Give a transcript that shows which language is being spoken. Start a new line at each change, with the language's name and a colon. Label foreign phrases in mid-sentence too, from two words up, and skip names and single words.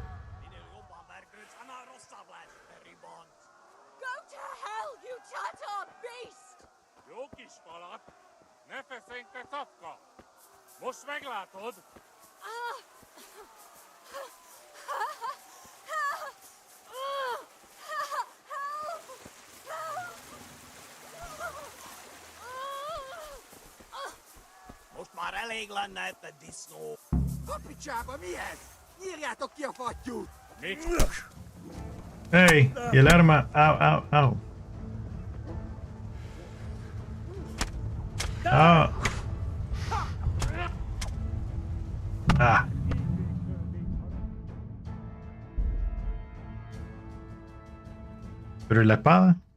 English: Go to hell, you Tatar beast!
Hungarian: Jó kis falat, ne feszénj te tapka! Most meglátod! Most már elég lenne itt a disznó. Kapicsába mi ez? Nyírjátok ki a fattyút!
Spanish: Hey, y el arma. Au, au, au. Ah. Ah. ¿Pero y la espada?